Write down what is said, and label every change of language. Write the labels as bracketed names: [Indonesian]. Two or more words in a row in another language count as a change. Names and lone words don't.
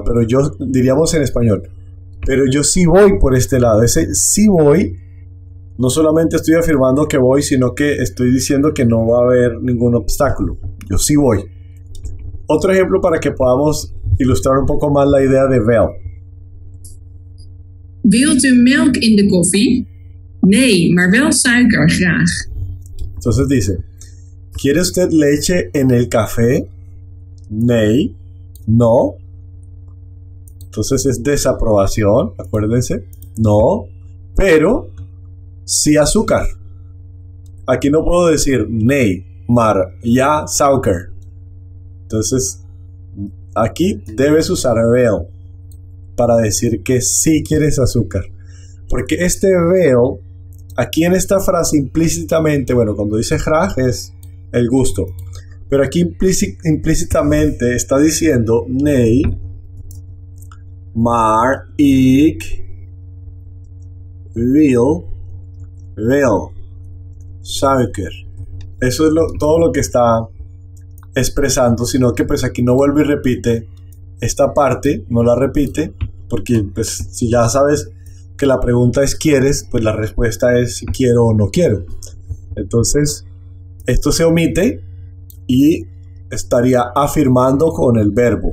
[Spanish] Pero yo, diríamos en español, pero yo sí voy por este lado. Ese sí voy, no solamente estoy afirmando que voy, sino que estoy diciendo que no va a haber ningún obstáculo. Yo sí voy. Otro ejemplo para que podamos ilustrar un poco más la idea de wel. [Dutch] Wilt u melk in de koffie? Nee, maar wel suiker, graag. [Spanish] Entonces dice, ¿quiere usted leche en el café? Nee, no. Entonces es desaprobación, acuérdense. No, pero sí azúcar. Aquí no puedo decir [Dutch] nee, maar ja suiker. [Spanish] Entonces, aquí debes usar wel para decir que sí quieres azúcar. Porque este wel, aquí en esta frase implícitamente, bueno, cuando dice graag es el gusto. Pero aquí implícitamente está diciendo [Dutch] nee, maar ik wil wel suiker. [Spanish] Eso es todo lo que está expresando, sino que pues aquí no vuelve y repite esta parte, no la repite, porque pues si ya sabes que la pregunta es ¿quieres? Pues la respuesta es si quiero o no quiero. Entonces, esto se omite y estaría afirmando con el verbo.